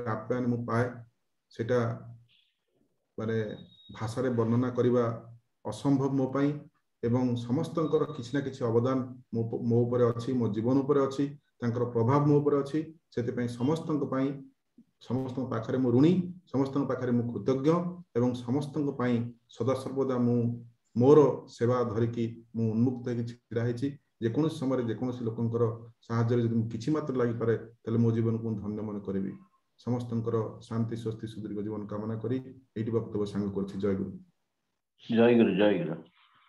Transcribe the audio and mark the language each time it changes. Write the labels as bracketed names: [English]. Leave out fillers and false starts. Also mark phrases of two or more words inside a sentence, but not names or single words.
[Odia] ଆପ୍ୟାୟନ ମୁଁ ପାଏ ସେଟା ମାନେ ଭାଷା ରେ ବର୍ଣ୍ଣନା କରିବା ଅସମ୍ଭବ ମୋ ପାଇଁ ଏବଂ ସମସ୍ତଙ୍କର କିଛି ନା କିଛି ଅବଦାନ ମୋ ଉପର ଅଛି ମୋ ଜୀବନ ଉପର ଅଛି ତାଙ୍କର ପ୍ରଭାବ ମୋ ଉପର ଅଛି ସେଥି ପାଇଁ ସମସ୍ତଙ୍କ ପାଇଁ ସମସ୍ତଙ୍କ ପାଖରେ ମୁଁ ଋଣୀ ସମସ୍ତଙ୍କ ପାଖରେ ମୁଁ କୃତଜ୍ଞ ଏବଂ ସମସ୍ତଙ୍କ ପାଇଁ ସଦା ସର୍ବଦା ମୁଁ ମୋର ସେବା ଧରିକି ମୁଁ ଉନ୍ମୁକ୍ତ ହୋଇ ଛିଡ଼ା ହେଉଛି ଯେ କୌଣସି ସମୟ ଯେ କୌଣସି ଲୋକଙ୍କର ସାହାଯ୍ୟ ଯଦି କିଛି ମାତ୍ର ଲାଗି ପାରେ ତେବେ ମୋ ଜୀବନ କୁ ଧନ୍ୟ ମନେ କରିବି ସମସ୍ତଙ୍କର ଶାନ୍ତି ସ୍ୱସ୍ତି ସୁଦୀର୍ଘ ଜୀବନ କାମନା କରି ଏଠି ବକ୍ତବ୍ୟ ସାଙ୍ଗ କରୁଛି ଜୟ ଗୁରୁ ଜୟ ଗୁରୁ ଜୟ ଗୁରୁ।